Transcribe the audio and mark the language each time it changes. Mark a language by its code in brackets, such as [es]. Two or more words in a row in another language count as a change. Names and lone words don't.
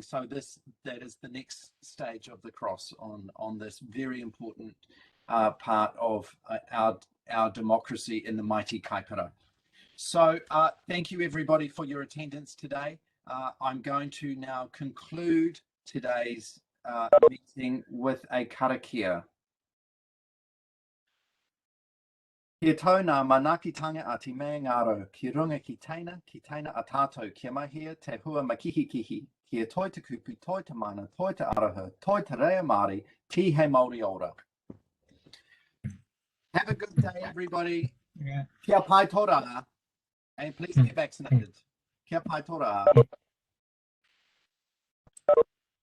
[en] So that is the next stage of the cross on this very important part of our democracy in the mighty Kaipara. So thank you everybody for your attendance today. I'm going to now conclude today's meeting with a karakia. [mi] Kia tau nā manakitanga a te mea ngaro, ki runga ki teina a tātou, kia mahia te hua makihikihi, kia toi te kupu, toi te mana, toi te araha, toi te rea Māori, ti he Māori ora. [en] Have a good day, everybody. Yeah. [mi] Kia pai tō, [en] and please get vaccinated. [mi] Kia pai tō.